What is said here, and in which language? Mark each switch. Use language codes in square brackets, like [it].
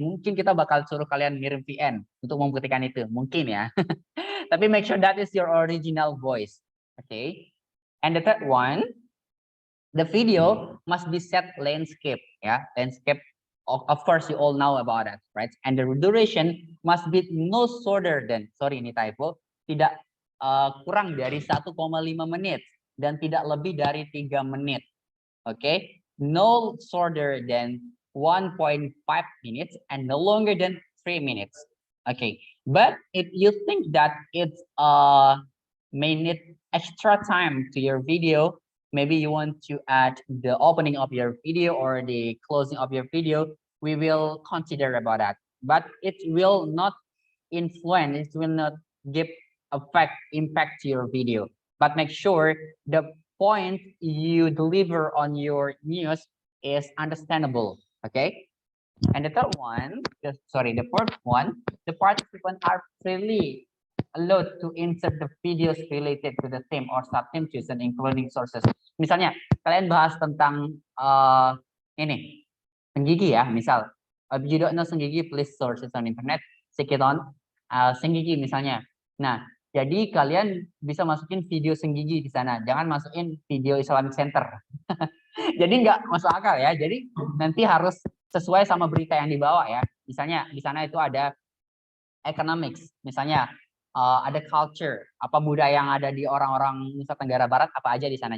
[id] Mungkin kita bakal suruh kalian ngirim VN untuk membuktikan itu. Mungkin ya. [en] Tapi make sure that is your original voice. Okay. And the third one, the video must be set landscape. Ya, landscape. Of course, you all know about that, right? And the duration must be no shorter than, sorry [id] ini typo, tidak kurang dari 1,5 menit. Dan tidak lebih dari 3 menit. [en] Okay, no shorter than 1.5 minutes and no longer than 3 minutes. Okay, but if you think that it's may need extra time to your video, maybe you want to add the opening of your video or the closing of your video, we will consider about that. But it will not influence, it will not give impact to your video. But make sure the point you deliver on your news is understandable. Okay. And the third one, the fourth one, the participants are freely allowed to insert the videos related to the theme or sub-theme chosen, including sources. [id] Misalnya, kalian bahas tentang ini, senggigi ya, misal. [en] If you don't know senggigi, please sources on internet. [id] Sekiton, senggigi misalnya. Nah, jadi kalian bisa masukin video senggigi di sana, jangan masukin video Islamic Center. Jadi nggak masuk akal ya. Jadi nanti harus sesuai sama berita yang dibawa ya. Misalnya di sana itu ada economics, misalnya ada culture, apa budaya yang ada di orang-orang Nusa Tenggara Barat apa aja di sana.